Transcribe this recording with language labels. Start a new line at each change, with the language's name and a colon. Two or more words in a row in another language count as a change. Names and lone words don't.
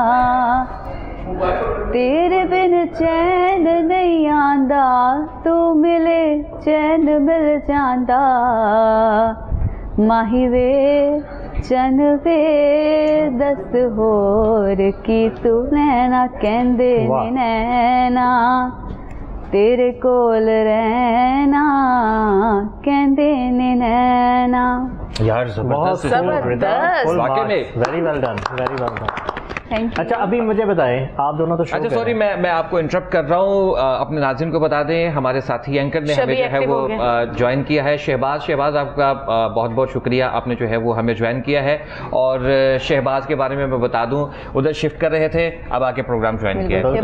Punjabi: ਤੇਰੇ ਬਿਨ ਚੈਨ ਨਹੀਂ ਆਂਦਾ, ਤੂ ਮਿਲੇ ਚੈਨ ਮਿਲ ਜਾਤਾ, ਮਾਹੀ ਵੇ ਚੰਨ ਵੇ ਦੱਸ ਹੋਰ ਕੀ ਤੂ ਨੈਣਾ, ਕਹਿੰਦੇ ਨੇ ਨੈਣਾ ਤੇਰੇ ਕੋਲ ਰਹਿਣਾ, ਕਹਿੰਦੇ ਨੇ ਨੈਣਾ तेरे कोल रहना, कहंदे ने नैना।
Hindi: यार जबरदस्त,
English: very well done, very well done. thank you.
Hindi: अच्छा अभी मुझे बताएं, आप दोनों तो अच्छा सॉरी मैं आपको इंटरप्ट कर रहा हूँ, अपने नाज़रीन को बता दें हमारे साथी एंकर ने हमें जो है वो ज्वाइन किया है। शहबाज आपका बहुत बहुत शुक्रिया, आपने जो है वो हमें ज्वाइन किया है। और शहबाज के बारे में मैं बता दूं, उधर शिफ्ट कर रहे थे, अब आके प्रोग्राम ज्वाइन किया है।